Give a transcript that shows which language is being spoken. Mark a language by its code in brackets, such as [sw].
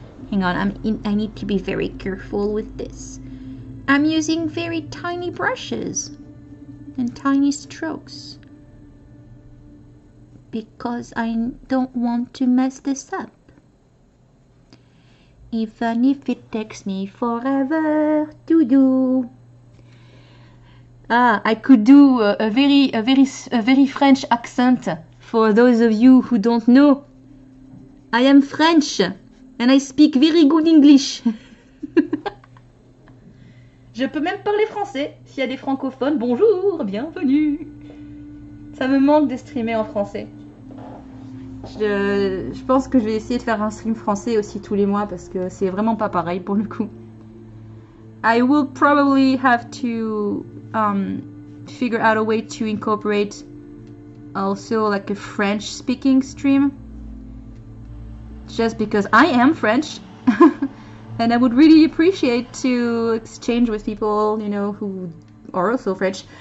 [en] Hang on, I need to be very careful with this. I'm using very tiny brushes and tiny strokes because I don't want to mess this up, even if it takes me forever to do. I could do a very French accent for those of you who don't know. I am French and I speak very good English. [fr] Je peux même parler français s'il y a des francophones. Bonjour, bienvenue. Ça me manque de streamer en français. Je pense que je vais essayer de faire un stream français aussi tous les mois parce que c'est vraiment pas pareil pour le coup. [en] I will probably have to figure out a way to incorporate also like a French speaking stream, just because I am French and I would really appreciate to exchange with people, you know, who are also French.